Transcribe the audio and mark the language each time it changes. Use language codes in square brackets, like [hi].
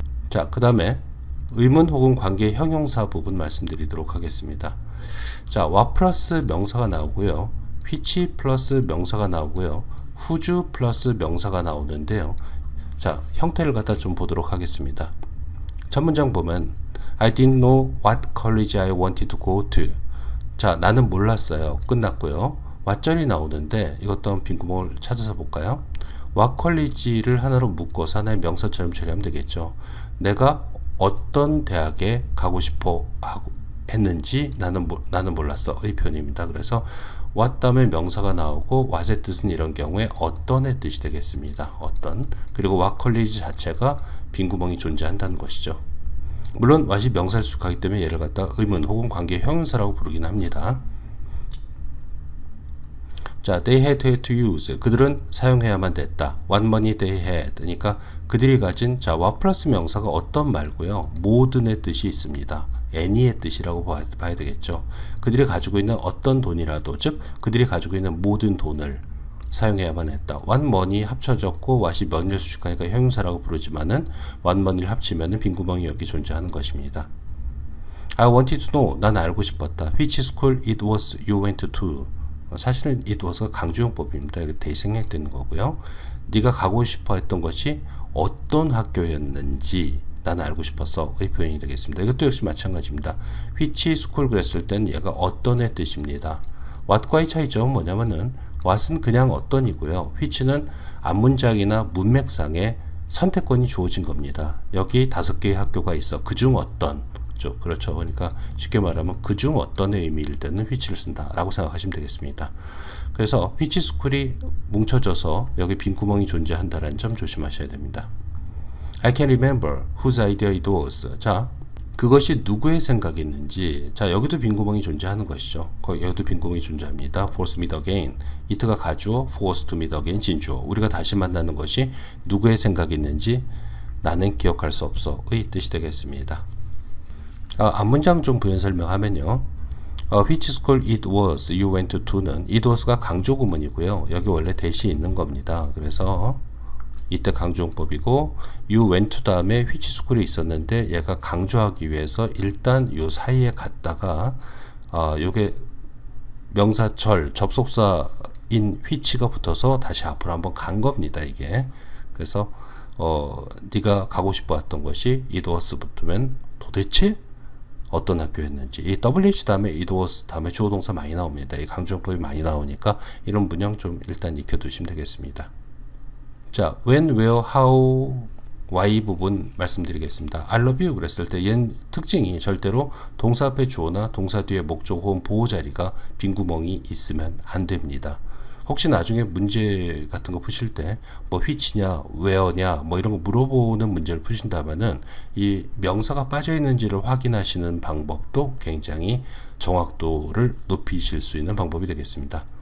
[ko] 자, 그 다음에 의문 혹은 관계 형용사 부분 말씀드리도록 하겠습니다. 자, what 플러스 명사가 나오고요. which 플러스 명사가 나오고요. whose 플러스 명사가 나오는데요. 자, 형태를 갖다 좀 보도록 하겠습니다. 첫 문장 보면 [en] I didn't know what college I wanted to go to. [ko] 자, 나는 몰랐어요. 끝났고요. what절이 나오는데 이것도 한번 빈구멍을 찾아서 볼까요? what college를 하나로 묶어서 하나의 명사처럼 처리하면 되겠죠. 내가 어떤 대학에 가고 싶어 했는지 나는 몰랐어 의 표현입니다. 그래서 what 다음에 명사가 나오고 what의 뜻은 이런 경우에 어떤의 뜻이 되겠습니다. 어떤. 그리고 what college 자체가 빈구멍이 존재한다는 것이죠. 물론 what이 명사를 수식하기 때문에 얘를 갖다 의문 혹은 관계 형용사라고 부르긴 합니다. [en] 자, they had to use. [ko] 그들은 사용해야만 됐다. [en] What money they had. [ko] 그러니까 그들이 가진 자, what 플러스 명사가 어떤 말고요. 모든의 뜻이 있습니다. any의 뜻이라고 봐야 되겠죠. 그들이 가지고 있는 어떤 돈이라도, 즉 그들이 가지고 있는 모든 돈을 사용해야만 했다. what money 합쳐졌고 what이 money를 수식하니까 형용사라고 부르지만은 what money를 합치면은 빈구멍이 여기 존재하는 것입니다. [en] I wanted to know. [ko] 난 알고 싶었다. [en] Which school it was you went to. [ko] 사실은 it was가 강조용법입니다. 이거 대생략되는 거고요. 네가 가고 싶어 했던 것이 어떤 학교였는지 나는 알고 싶었어 의 표현이 되겠습니다. 이것도 역시 마찬가지입니다. which school 그랬을 땐 얘가 어떤의 뜻입니다. what과의 차이점은 뭐냐면은 what은 그냥 어떤이고요. which는 앞문장이나 문맥상에 선택권이 주어진 겁니다. 여기 5개의 학교가 있어. 그중 어떤. 그렇죠. 그러니까 쉽게 말하면 그중 어떤의 의미일 때는 which를 쓴다 라고 생각하시면 되겠습니다. 그래서 which school이 뭉쳐져서 여기 빈구멍이 존재한다는 점 조심하셔야 됩니다. [en] I can remember whose idea it was. [ko] 자, 그것이 누구의 생각이었는지. 자, 여기도 빈구멍이 존재하는 것이죠. 여기도 빈구멍이 존재합니다. [en] force meet again. [ko] it가 가주어, force to meet again 진주어. 우리가 다시 만나는 것이 누구의 생각이었는지 나는 기억할 수 없어의 뜻이 되겠습니다. 앞문장 좀 부연 설명하면요. [en] which school it was you went to는 it was가 [ko] 강조 구문이고요. 여기 원래 대시 있는 겁니다. 그래서 이때 강조용법이고 you went to 다음에 which school에 있었는데 얘가 강조하기 위해서 일단 요 사이에 갔다가 요게 명사절 접속사인 which가 붙어서 다시 앞으로 한번 간 겁니다. 이게. 그래서 네가 가고 싶어 했던 것이 [en] it was [ko] 붙으면 도대체 어떤 학교였는지. 이 WH 다음에 it was 다음에 주어 동사 많이 나옵니다. 이 강조용법이 많이 나오니까 이런 문형 좀 일단 익혀두시면 되겠습니다. 자, when, where, how, why 부분 말씀드리겠습니다. [en] I love you [ko] 그랬을 때 얘는 특징이 절대로 동사 앞에 주어나 동사 뒤에 목적 혹은 보호 자리가 빈구멍이 있으면 안 됩니다. 혹시 나중에 문제 같은 거 푸실 때 뭐 which냐, where냐 뭐 이런 거 물어보는 문제를 푸신다면은 이 명사가 빠져 있는지를 확인하시는 방법도 굉장히 정확도를 높이실 수 있는 방법이 되겠습니다.